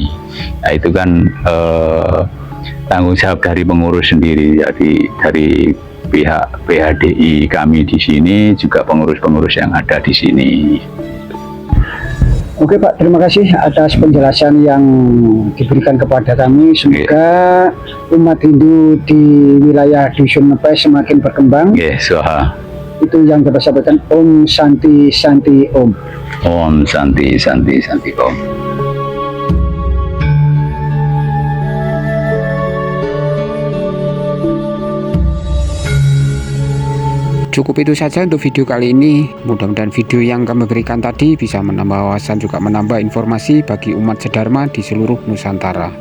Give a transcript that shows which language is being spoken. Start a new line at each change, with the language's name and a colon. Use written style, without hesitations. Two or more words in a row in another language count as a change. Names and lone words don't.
Indonesian: Nah, itu kan tanggung jawab dari pengurus sendiri, jadi dari pihak PHDI kami di sini juga pengurus-pengurus yang ada di sini. Oke Pak, terima kasih atas penjelasan yang diberikan kepada kami. Semoga umat Hindu di wilayah Dusun Ngepes semakin berkembang. Swaha. Itu yang dapat sampaikan.
Sanskrit: Om Santi Santi Om. Om Santi Santi Santi Om.
Indonesian: Cukup itu saja untuk video kali ini. Mudah-mudahan video yang kami berikan tadi bisa menambah wawasan, juga menambah informasi bagi umat Sedharma di seluruh Nusantara.